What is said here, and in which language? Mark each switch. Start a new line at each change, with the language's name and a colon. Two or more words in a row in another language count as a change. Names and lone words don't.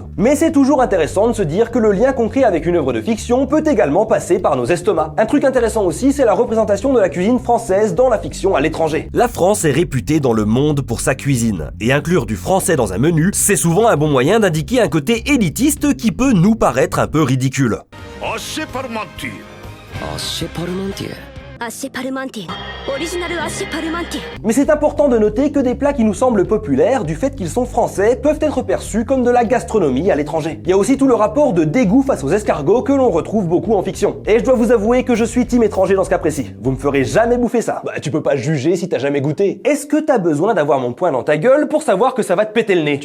French: Mais c'est toujours intéressant de se dire que le lien qu'on crée avec une œuvre de fiction peut également passer par nos estomacs. Un truc intéressant aussi, c'est la représentation de la cuisine française dans la fiction à l'étranger. La France est réputée dans le monde pour sa cuisine, et inclure du français dans un menu, c'est souvent un bon moyen d'indiquer un côté élitiste qui peut nous paraître un peu ridicule.
Japanese: アッシェパルマンティエ。アッシェパルマンティエ。アッシェパルマンティエ。オリジナルアッシェパルマンティエ。
French: Mais c'est important de noter que des plats qui nous semblent populaires, du fait qu'ils sont français, peuvent être perçus comme de la gastronomie à l'étranger. Il y a aussi tout le rapport de dégoût face aux escargots que l'on retrouve beaucoup en fiction. Et je dois vous avouer que je suis team étranger dans ce cas précis. Vous me ferez jamais bouffer ça. Bah tu peux pas juger si t'as jamais goûté. Est-ce que t'as besoin d'avoir mon poing dans ta gueule pour savoir que ça va te péter le nez?